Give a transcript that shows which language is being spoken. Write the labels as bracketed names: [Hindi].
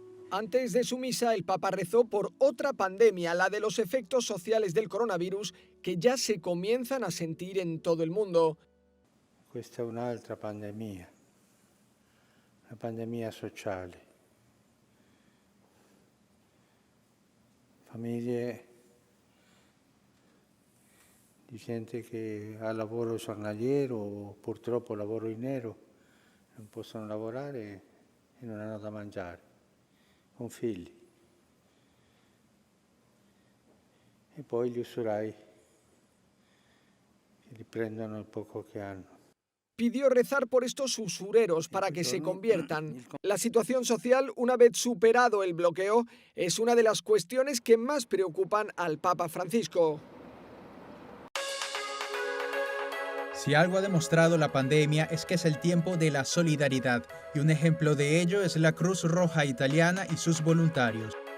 [Spanish] Antes de su misa, el Papa rezó por otra pandemia, la de los efectos sociales del coronavirus, que ya se comienzan a sentir en todo el mundo. [Italian] Questa è un'altra pandemia, una pandemia sociale. Famiglie di gente che ha lavoro giornaliero o purtroppo lavoro in nero, non possono lavorare e non hanno da mangiare, con figli. E poi gli usurai che riprendono il poco che hanno. [Spanish] Pidió rezar por estos usureros para que se conviertan. La situación social, una vez superado el bloqueo, es una de las cuestiones que más preocupan al Papa Francisco. Si algo ha demostrado la pandemia es que es el tiempo de la solidaridad, y un ejemplo de ello es la Cruz Roja Italiana y sus voluntarios.